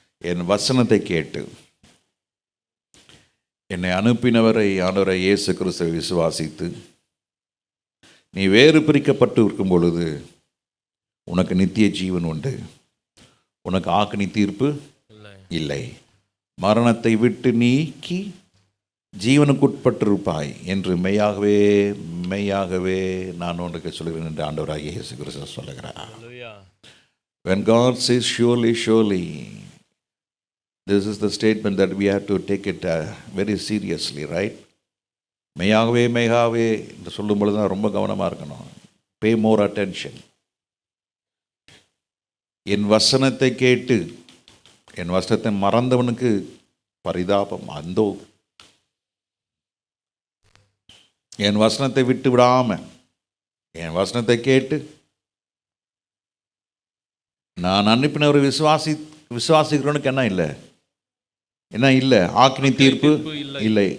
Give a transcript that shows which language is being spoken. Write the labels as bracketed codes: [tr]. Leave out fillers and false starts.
[ta] என் வசனத்தை கேட்டு என்னை அனுப்பினவரை ஆண்டவரை இயேசு கிறிஸ்துவை விசுவாசித்து நீ வேறு பிரிக்கப்பட்டு இருக்கும் பொழுது உனக்கு நித்திய ஜீவன் உண்டு, உனக்கு ஆக்கினி தீர்ப்பு இல்லை, மரணத்தை விட்டு நீக்கி ஜீவனுக்குட்பட்டிருப்பாய் என்று மெய்யாகவே மெய்யாகவே நான் உனக்கு சொல்கிறேன் என்று ஆண்டவராகிய இயேசு கிறிஸ்து சொல்லுகிறார். [en] When God says surely, surely, this is the statement that we have to take it very seriously, right? [ta] மெய்யாகவே மெய்யாகவே என்று சொல்லும் பொழுது தான் ரொம்ப கவனமாக இருக்கணும். [en] Pay more attention. [ta] என் வசனத்தை கேட்டு என் வசனத்தை மறந்தவனுக்கு பரிதாபம். அந்தோ என் வசனத்தை விட்டு விடாம என் வசனத்தை கேட்டு நான் அனுப்பினவரை விசுவாசிக்கிறவனுக்கு என்ன இல்லை, என்ன இல்லை, ஆக்கினி தீர்ப்பு இல்லை.